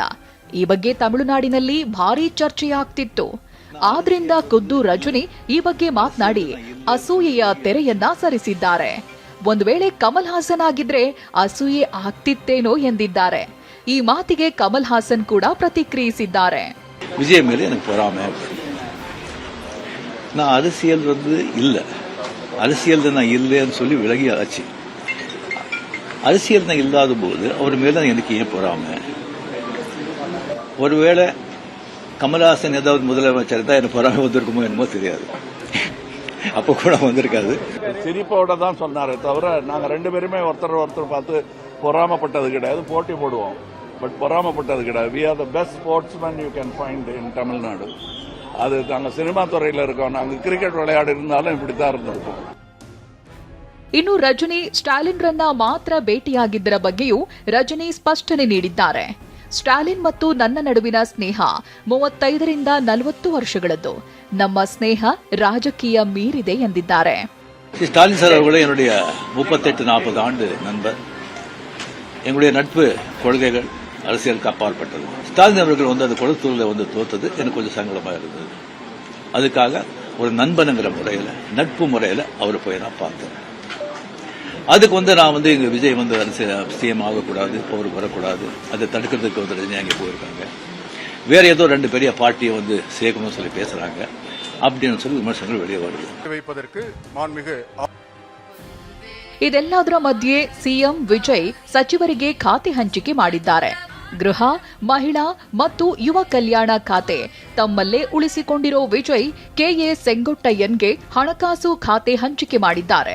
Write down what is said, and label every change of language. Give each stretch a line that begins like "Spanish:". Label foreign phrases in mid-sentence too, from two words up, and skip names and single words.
Kannada: ಈ ಬಗ್ಗೆ ತಮಿಳುನಾಡಿನಲ್ಲಿ ಭಾರೀ ಚರ್ಚೆಯಾಗ್ತಿತ್ತು. ಆದ್ರಿಂದ ಖುದ್ದು ರಜನಿ ಈ ಬಗ್ಗೆ ಮಾತನಾಡಿ ಅಸೂಯೆಯ ತೆರೆಯನ್ನ ಸರಿಸಿದ್ದಾರೆ. ಒಂದು ವೇಳೆ ಕಮಲ್ ಹಾಸನ್ ಆಗಿದ್ರೆ ಅಸೂಯೆ ಆಗ್ತಿತ್ತೇನೋ ಎಂದಿದ್ದಾರೆ. ಈ ಮಾತಿಗೆ ಕಮಲ್ ಹಾಸನ್ ಕೂಡ ಪ್ರತಿಕ್ರಿಯಿಸಿದ್ದಾರೆ.
Tamil: விஜய் மேலே எனக்கு பொறாமை. நான் அரசியல் இல்லை, அரசியல் நான் இல்லைன்னு சொல்லி விலகி ஆச்சு. அரசியல் நான் இல்லாத போது அவர் மேல எனக்கு ஏன் பொறாமை? ஒருவேளை கமல்ஹாசன் ஏதாவது முதலமைச்சர் தான் எனக்கு பொறாமை வந்திருக்குமோ என்னமோ தெரியாது. அப்போ கூட வந்திருக்காது. சிரிப்போட தான் சொன்னாரே தவிர நாங்க 2 பேருமே ஒருத்தர் பார்த்து பொறாமப்பட்டது கிடையாது. போட்டி போடுவோம், பட் பொறாமப்பட்டது கிடையாது.
English: we are the best sportsman you can find in Tamil Nadu.
Tamil: அது நாங்கள் சினிமா துறையில் இருக்கோம். நாங்கள் கிரிக்கெட் விளையாடி இருந்தாலும் இப்படித்தான் இருந்திருக்கோம்.
Kannada: ಇನ್ನು ರಜನಿ ಸ್ಟಾಲಿನ್ ರನ್ನ ಮಾತ್ರ ಭೇಟಿಯಾಗಿದ್ದರ ಬಗ್ಗೆಯೂ ರಜನಿ ಸ್ಪಷ್ಟನೆ ನೀಡಿದ್ದಾರೆ. ಸ್ಟಾಲಿನ್ ಮತ್ತು ನನ್ನ ನಡುವಿನ ಸ್ನೇಹ 35ರಿಂದ 40 ವರ್ಷಗಳದ್ದು. ನಮ್ಮ ಸ್ನೇಹ ರಾಜಕೀಯ ಮೀರಿದೆ ಎಂದಿದ್ದಾರೆ.
Tamil: ஸ்டாலின் சார் அவர்களே என்னுடைய 38-40 ஆண்டு நண்பர். எங்களுடைய நட்பு கொள்கைகள் அரசியலுக்கு அப்பாற்பட்டது. ஸ்டாலின் அவர்கள் அந்த கொளத்தூரில் தோத்தது எனக்கு கொஞ்சம் சங்கடமாக இருந்தது. அதுக்காக ஒரு நண்பனுங்கிற முறையில், நட்பு முறையில் அவர் போய் நான் பார்த்தேன். அதுக்கு நான் இங்க விஜய் அரசியல் சிஎம் ஆகக்கூடாது, அவர் வரக்கூடாது, அதை தடுக்கிறதுக்கு ரஜினி அங்கே போயிருக்காங்க. வேற ஏதோ 2 பெரிய பார்ட்டியை சேர்க்கணும்னு சொல்லி பேசுறாங்க அப்படின்னு சொல்லி விமர்சனங்கள் வெளியே வருது.
Kannada: ಇದೆಲ್ಲದರ ಮಧ್ಯೆ ಸಿಎಂ ವಿಜಯ್ ಸಚಿವರಿಗೆ ಖಾತೆ ಹಂಚಿಕೆ ಮಾಡಿದ್ದಾರೆ. ಗೃಹ, ಮಹಿಳಾ ಮತ್ತು ಯುವ ಕಲ್ಯಾಣ ಖಾತೆ ತಮ್ಮಲ್ಲೇ ಉಳಿಸಿಕೊಂಡಿರೋ ವಿಜಯ್ ಕೆಎ ಸೆಂಗೊಟ್ಟಯ್ಯನ್ಗೆ ಹಣಕಾಸು ಖಾತೆ ಹಂಚಿಕೆ ಮಾಡಿದ್ದಾರೆ.